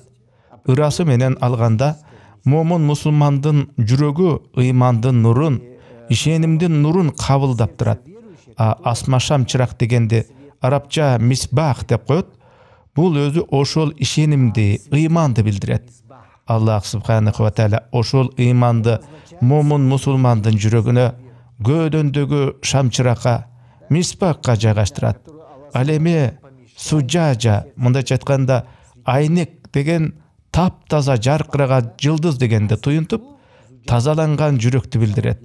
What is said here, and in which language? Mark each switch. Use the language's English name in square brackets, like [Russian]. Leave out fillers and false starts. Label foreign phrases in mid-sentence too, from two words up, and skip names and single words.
[Kyrgyz] Ырасы менен алганда, момун мусулмандын жүрөгү ыймандын нурун, ишенимдин нурун кабылдап турат. Асма шам чырак дегенди арабча мисбах деп коет. Бул өзү ошол ишенимди, ыйманды билдирет. Аллах [Arabic] سبحانه وتعالى [Kyrgyz] ошол ыйманды момун мусулмандын жүрөгүнө көөдөндөгү шамчыракка, мисбакка жайгаштырат. Ал эми суджажа, мындайча айтканда айнек деген таптаза жаркыраган жылдыз дегенди туюнтуп, тазаланган жүрөктү билдирет.